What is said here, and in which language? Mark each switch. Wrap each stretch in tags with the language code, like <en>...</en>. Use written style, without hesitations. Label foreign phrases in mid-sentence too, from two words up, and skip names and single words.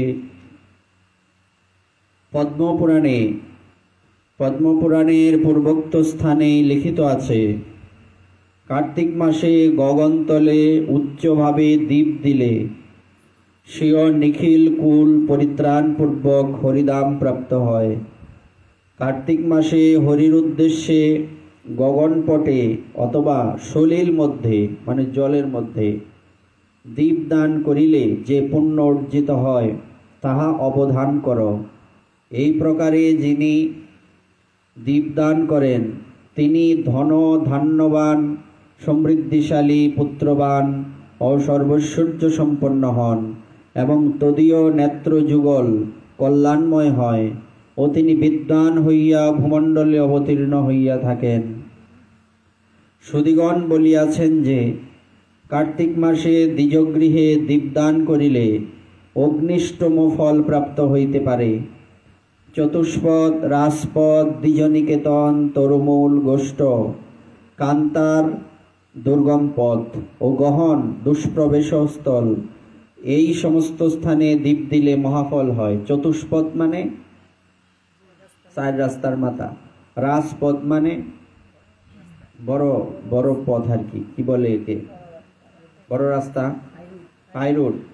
<bn>পদ্মপুরাণের পূর্বোক্ত স্থানে লিখিত আছে কার্তিক মাসে গগনতলে উচ্চভাবে দীপ দিলে সেও নিখিল কুল পরিত্রাণ পূর্বক হরিধাম প্রাপ্ত হয়। কার্তিক মাসে হরির উদ্দেশ্যে গগনপটে অথবা সলিল মধ্য মানে জলের মধ্য দীপ দান করিলে যে পুণ্য অর্জিত হয় তাহা অবধান করো। এই প্রকারে যিনি দীপদান করেন তিনি ধন ধান্যবান সমৃদ্ধিশালী পুত্রবান আর সর্বৈশ্বর্য সম্পন্ন হন এবং তদীয় নেত্র যুগল কল্যাণময় হয় ও তিনি বিদ্বান হইয়া ভূমণ্ডলে অবতীর্ণ হইয়া থাকেন। সুধীগণ বলিয়াছেন যে কার্তিক মাসে দ্বিজগৃহে দীপদান করিলে অগ্নিষ্টোম ফল প্রাপ্ত হইতে পারে। চতুষ্পদ রাজপদ দ্বিজনিকেতন তরুমূল গোষ্ঠ কান্তার দুর্গম পথ আর গহন দুষ্প্রবেশ স্থল এই সমস্ত স্থানে দীপ দিলে মহাফল হয়। চতুষ্পদ মানে চার রাস্তার মাথা, রাজপদ মানে বড় বড় পথ আর কি বলে একে বড় রাস্তা,</bn> <en>high road.</en>